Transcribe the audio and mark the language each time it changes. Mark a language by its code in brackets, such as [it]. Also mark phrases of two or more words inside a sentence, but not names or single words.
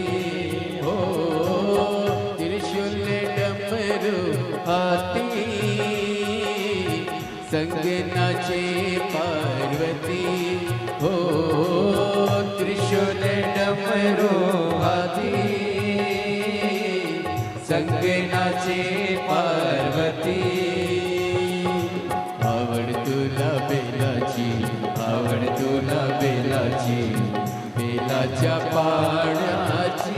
[hi] हो त्रिशूल डमरू हाथी, संग नाचे पार्वती। हो त्रिशूल डमरू हाथी, संग नाचे पार्वती। [mr] आवड तुला बेलाची, आवड तुला बेलाची, बेलाच्या पाण्याची।